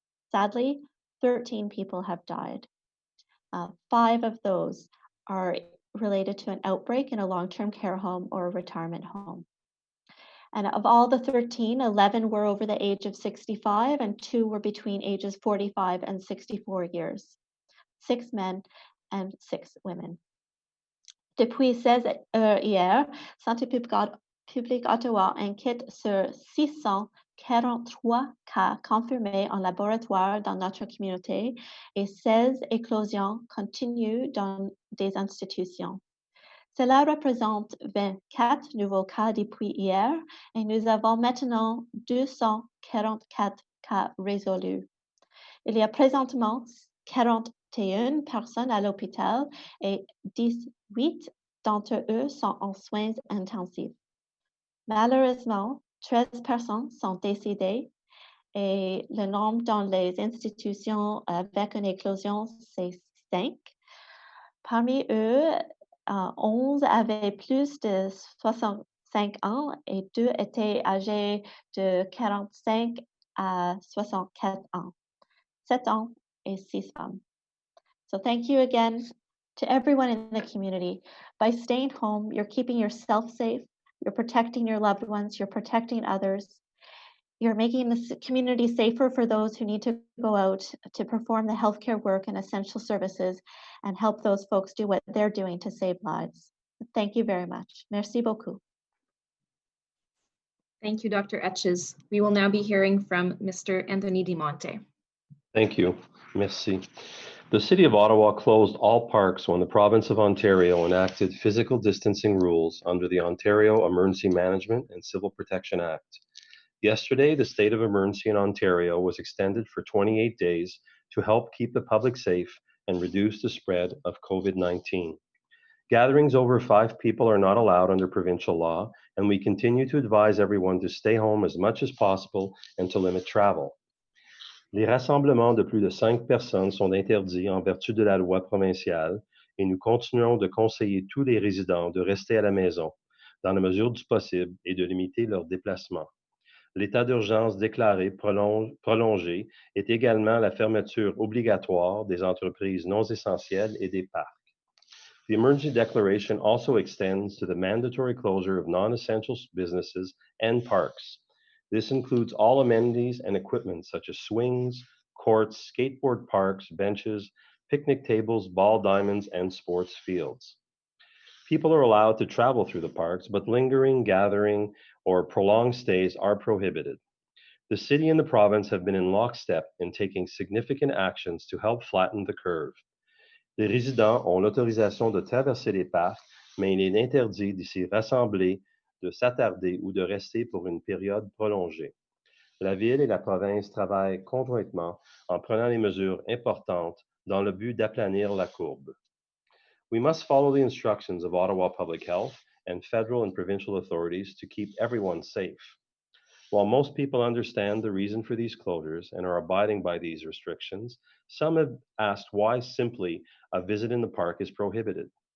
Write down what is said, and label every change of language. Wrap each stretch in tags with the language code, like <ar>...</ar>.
<en>Sadly, 13 people have died. 5 of those are related to an outbreak in a long-term care home or a retirement home. And of all the 13, 11 were over the age of 65 and 2 were between ages 45 and 64 years. 6 men and 6 women.</en> <fr>Depuis 16 heures hier, Santé publique Ottawa enquête sur 643 cas confirmés en laboratoire dans notre communauté et 16 éclosions continuent dans des institutions. Cela représente 24 nouveaux cas depuis hier et nous avons maintenant 244 cas résolus. Il y a présentement 41 personnes à l'hôpital et 18 d'entre eux sont en soins intensifs. Malheureusement, 13 personnes sont décédées et le nombre dans les institutions avec une éclosion, c'est 5. Parmi eux, 11 avaient plus de 65 ans et 2 étaient âgés de 45 à 64 ans. 7 hommes et 6 femmes.</fr> <en>So thank you again to everyone in the community. By staying home, you're keeping yourself safe, you're protecting your loved ones, you're protecting others. You're making the community safer for those who need to go out to perform the healthcare work and essential services and help those folks do what they're doing to save lives. Thank you very much.</en> <fr>Merci beaucoup.</fr> <en>Thank you, Dr. Etches. We will now be hearing from Mr. Anthony DiMonte. Thank you.</en> <fr>Merci.</fr> <en>The City of Ottawa closed all parks when the Province of Ontario enacted physical distancing rules under the Ontario Emergency Management and Civil Protection Act. Yesterday, the state of emergency in Ontario was extended for 28 days to help keep the public safe and reduce the spread of COVID-19. Gatherings over 5 people are not allowed under provincial law, and we continue to advise everyone to stay home as much as possible and to limit travel.</en> <fr>Les rassemblements de plus de 5 personnes sont interdits en vertu de la loi provinciale et nous continuons de conseiller tous les résidents de rester à la maison, dans la mesure du possible, et de limiter leurs déplacements. L'état d'urgence déclaré prolongé est également la fermeture obligatoire des entreprises non essentielles et des parcs.</fr> <en>The emergency declaration also extends to the mandatory closure of non-essential businesses and parks. This includes all amenities and equipment such as swings, courts, skateboard parks, benches, picnic tables, ball diamonds, and sports fields. People are allowed to travel through the parks, but lingering, gathering, or prolonged stays are prohibited. The city and the province have been in lockstep in taking significant actions to help flatten the curve.</en> <fr>Les résidents ont l'autorisation de traverser les parcs, mais il est interdit d'y s'y rassembler, de s'attarder ou de rester pour une période prolongée. La Ville et la province travaillent conjointement en prenant les mesures importantes dans le but d'aplanir la courbe.</fr> <en>We must follow the instructions of Ottawa Public Health and federal and provincial authorities to keep everyone safe. While most people understand the reason for these closures and are abiding by these restrictions, some have asked why simply a visit in the park is prohibited.</en>